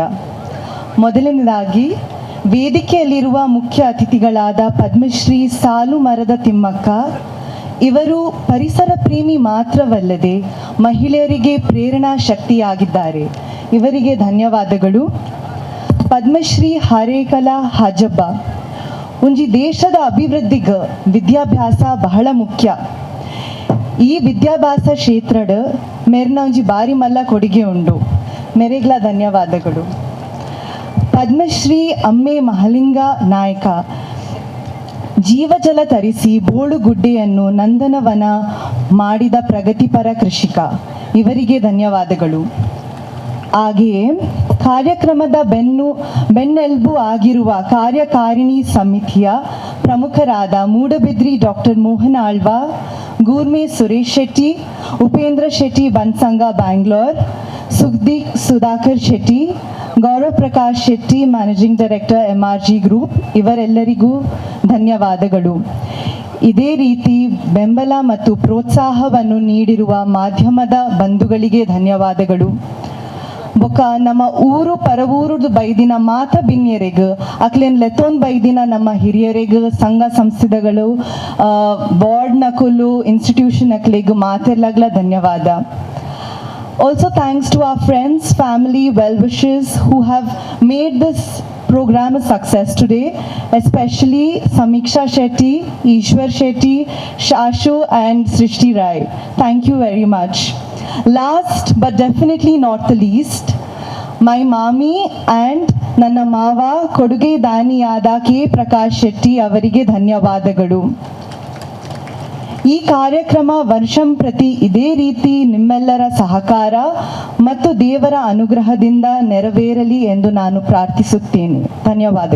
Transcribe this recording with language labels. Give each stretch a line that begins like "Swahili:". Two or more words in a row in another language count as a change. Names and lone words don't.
Kannada: ಮೊದಲನೇದಾಗಿ ವೇದಿಕೆಯಲ್ಲಿರುವ ಮುಖ್ಯ ಅತಿಥಿಗಳಾದ ಪದ್ಮಶ್ರೀ ಸಾಲು ಮರದ ತಿಮ್ಮಕ್ಕ ಇವರು ಪರಿಸರ ಪ್ರೇಮಿ ಮಾತ್ರವಲ್ಲದೆ ಮಹಿಳೆಯರಿಗೆ ಪ್ರೇರಣಾ ಶಕ್ತಿಯಾಗಿದ್ದಾರೆ. ಇವರಿಗೆ ಧನ್ಯವಾದಗಳು. ಪದ್ಮಶ್ರೀ ಹಾರೇಕಲ ಹಾಜಬ್ಬ ಒಂಜಿ ದೇಶದ ಅಭಿವೃದ್ಧಿಗೆ ವಿದ್ಯಾಭ್ಯಾಸ ಬಹಳ ಮುಖ್ಯ.
Tulu: ಈ ವಿದ್ಯಾಭ್ಯಾಸ ಕ್ಷೇತ್ರದ ಮೇರ್ನ ಒಂಜಿ ಬಾರಿ ಮಲ್ಲ ಕೊಡುಗೆ ಉಂಡು.
Kannada: ಮೇರೆಗ್ಲ ಧನ್ಯವಾದಗಳು. ಪದ್ಮಶ್ರೀ ಅಮ್ಮೆ ಮಹಲಿಂಗ ನಾಯಕ ಜೀವಜಲ ತರಿಸಿ ಬೋಳುಗುಡ್ಡೆಯನ್ನು ನಂದನವನ ಮಾಡಿದ ಪ್ರಗತಿಪರ ಕೃಷಿಕ, ಇವರಿಗೆ ಧನ್ಯವಾದಗಳು. ಹಾಗೆಯೇ ಕಾರ್ಯಕ್ರಮದ ಬೆನ್ನೆಲುಬು ಆಗಿರುವ ಕಾರ್ಯಕಾರಿಣಿ ಸಮಿತಿಯ ಪ್ರಮುಖರಾದ ಮೂಡಬಿದ್ರಿ ಡಾಕ್ಟರ್ ಮೋಹನ್ ಆಳ್ವ, ಗೂರ್ಮೆ ಸುರೇಶ್ ಶೆಟ್ಟಿ, ಉಪೇಂದ್ರ ಶೆಟ್ಟಿ ಬನ್ಸಂಗ ಬ್ಯಾಂಗ್ಳೂರ್, ಸುಗ್ಗಿ ಸುಧಾಕರ್ ಶೆಟ್ಟಿ, ಗೌರವ್ ಪ್ರಕಾಶ್ ಶೆಟ್ಟಿ
English: Managing Director MRG Group,
Kannada: ಇವರೆಲ್ಲರಿಗೂ ಧನ್ಯವಾದಗಳು. ಇದೇ ರೀತಿ ಬೆಂಬಲ ಮತ್ತು ಪ್ರೋತ್ಸಾಹವನ್ನು ನೀಡಿರುವ ಮಾಧ್ಯಮದ ಬಂಧುಗಳಿಗೆ ಧನ್ಯವಾದಗಳು.
Tulu: ಬೊಕ ನಮ್ಮ ಊರು ಪರವೂರುದು ಬೈದಿನ ಮಾತ ಬಿನ್ಯರೆಗ್ ಅಕ್ಲೇನ್ ಲೆತೋನ್ ಬೈದಿನ ನಮ್ಮ ಹಿರಿಯರೆಗ್ ಸಂಘ ಸಂಸ್ಥೆಗಳು ಬೋರ್ಡ್ ನಕುಲು ಇನ್ಸ್ಟಿಟ್ಯೂಷನ್ ಅಕ್ಲೆಗ್ ಮಾತೆರ್ಲಾಗ್ಲ ಧನ್ಯವಾದ.
English: Also thanks to our friends, family, well-wishers who have made this program a success today, especially Samiksha Shetty, Ishwar Shetty, Shashu and Srishti Rai. Thank you very much. Last but definitely not the least, my mami and
Kannada: ನನ್ನ ಮಾವ ಕೊಡುಗೆ ದಾನಿಯಾದ ಕೆ ಪ್ರಕಾಶ್ ಶೆಟ್ಟಿ ಅವರಿಗೆ ಧನ್ಯವಾದಗಳು. ಈ ಕಾರ್ಯಕ್ರಮ ವರ್ಷಂಪ್ರತಿ ಇದೇ ರೀತಿ ನಿಮ್ಮೆಲ್ಲರ ಸಹಕಾರ ಮತ್ತು ದೇವರ ಅನುಗ್ರಹದಿಂದ ನೆರವೇರಲಿ ಎಂದು ನಾನು ಪ್ರಾರ್ಥಿಸುತ್ತೇನೆ.